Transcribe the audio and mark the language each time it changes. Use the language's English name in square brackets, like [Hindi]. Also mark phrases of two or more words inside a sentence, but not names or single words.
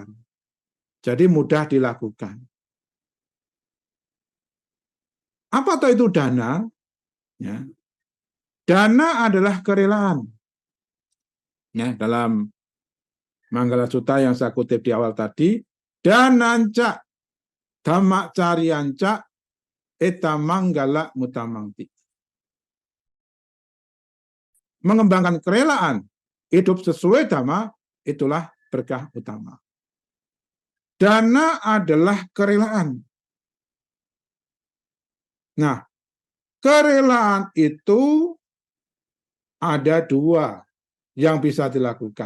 [Indonesian] Jadi mudah dilakukan. Apa itu dana? Ya. Dana adalah kerelaan. Ya, dalam Manggala Sutta yang saya kutip di awal tadi, [Pali] dananca dhamma carianca eta manggala mutamangti. [Indonesian] Mengembangkan kerelaan, hidup sesuai dhamma, itulah berkah utama. Dana adalah kerelaan. Nah, kerelaan itu ada dua yang bisa dilakukan.